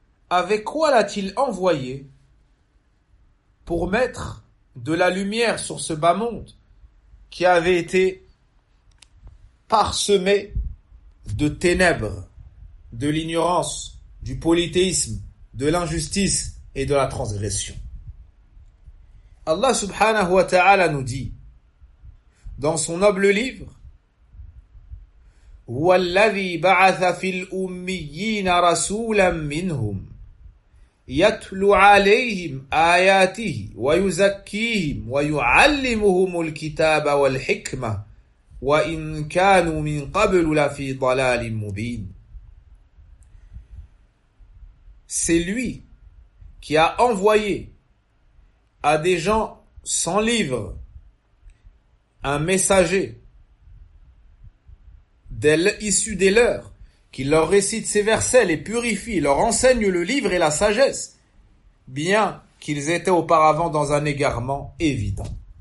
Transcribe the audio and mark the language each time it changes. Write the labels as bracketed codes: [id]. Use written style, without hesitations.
[fr] Avec quoi l'a-t-il envoyé pour mettre de la lumière sur ce bas monde qui avait été parsemé de ténèbres, de l'ignorance, du polythéisme, de l'injustice et de la transgression? Allah subhanahu wa ta'ala nous dit dans son noble livre: [ar] وَالَّذِي بَعَثَ فِي الْأُمِّيِّينَ رَسُولًا مِّنْهُمْ يَتْلُ عَلَيْهِمْ آيَاتِهِ وَيُزَكِّيهِمْ وَيُعَلِّمُهُمُ الْكِتَابَ وَالْحِكْمَةِ وَإِنْ كَانُوا مِنْ قَبْلُ لَفِي ضَلَالٍ مُّبِينٍ. [fr] C'est lui qui a envoyé à des gens sans livre un messager issu des leurs, qui leur récite ses versets, les purifie, leur enseigne le livre et la sagesse, bien qu'ils étaient auparavant dans un égarement évident.